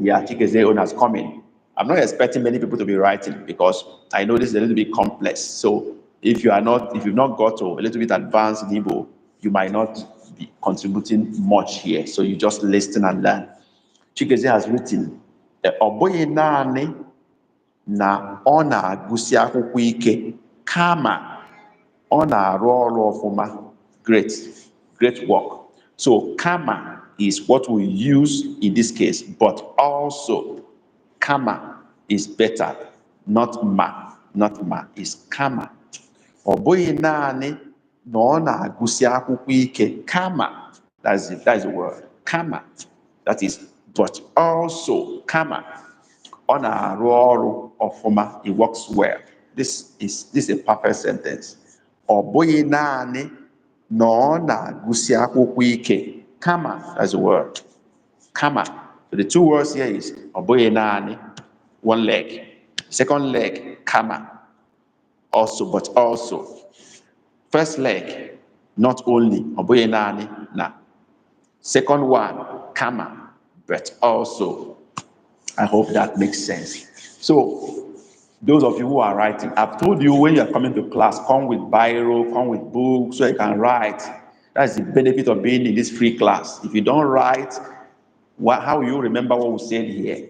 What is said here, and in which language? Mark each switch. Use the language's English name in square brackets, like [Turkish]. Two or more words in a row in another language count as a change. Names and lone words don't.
[English] Yeah, Chikezie own has come in. I'm not expecting many people to be writing because I know this is a little bit complex. So if you've not got to a little bit advanced in Igbo, you might not be contributing much here. So you just listen and learn. Chikezie has written, [Igbo] "Ọbụghị naanị na ọ na-agụsi akwụkwọ ike, kama ọ na-arụ ọrụ ọfụma." [English] Great work. So kama is what we use in this case, but also kama is better, not ma, is kama. [Igbo] Ọ bụghị naanị na ọ na-agụsi akwụkwọ ike, kama, [English] that's the word, kama, that is, but also, [Igbo] kama, ọ na-arụ ọrụ ọfụma, [English] it works well. This is a perfect sentence. [Igbo] Ọ bụghị naanị na ọ na-agụsi akwụkwọ ike, kama, [English] that's the word, kama. So the two words here is [Igbo] ọ bụghị naanị, [English] one leg. Second leg, kama, also, but also. First leg, not only, [Igbo] ọ bụghị naanị na. [English] Second one, kama, but also. I hope that makes sense. So, those of you who are writing, I've told you when you're coming to class, come with biro, come with books, so you can write. That's the benefit of being in this free class. If you don't write, how will you remember what we said here?